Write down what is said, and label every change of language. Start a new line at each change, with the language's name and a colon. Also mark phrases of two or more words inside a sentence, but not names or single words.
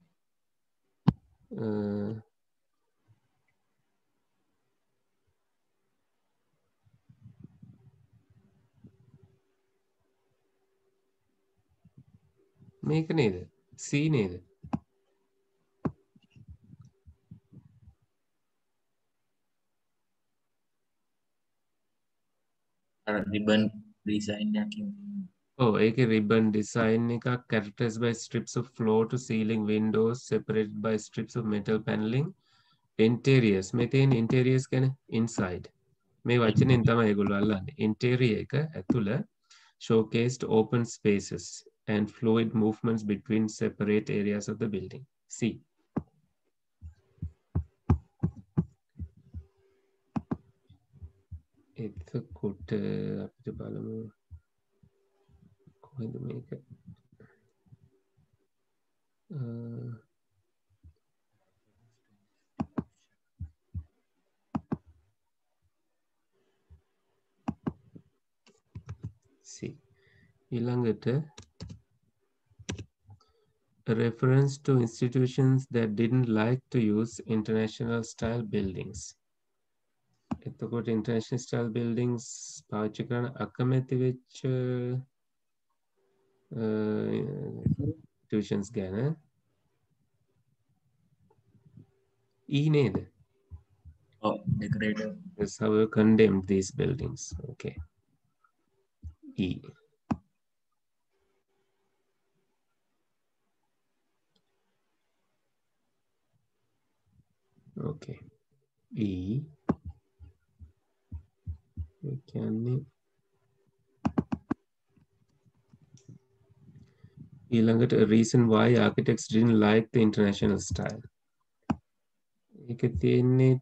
Sinhala: මේක නේද? C නේද? අර
English: ribbon design
Sinhala: එකකින්
English: Oh, ඒකේ ribbon design එකක් characterized by strips of floor to ceiling windows separated by strips of metal paneling. Interiors.
Sinhala: මේ තියෙන interiors කියන්නේ inside. මේ වචනෙන් තමයි ඒගොල්ලෝ අල්ලන්නේ.
English: Interior
Sinhala: එක ඇතුළ
English: showcased open spaces and fluid movements between separate areas of the building.
Sinhala: C. එතකොට අපිට බලමු කොහෙද මේක C.
English: ඊළඟට a reference to institutions that didn't like to use international style buildings.
Sinhala: එතකොට
English: international style buildings
Sinhala: පාවිච්චි කරන අකමැති වෙච්ච institutions ගැන E නේද? ඔව් decorator
English: That's how we condemned these buildings. Okay. E. Okay. E. We can ඊළඟට a reason why architects didn't like the international style.
Sinhala: ඒක තියෙන්නේ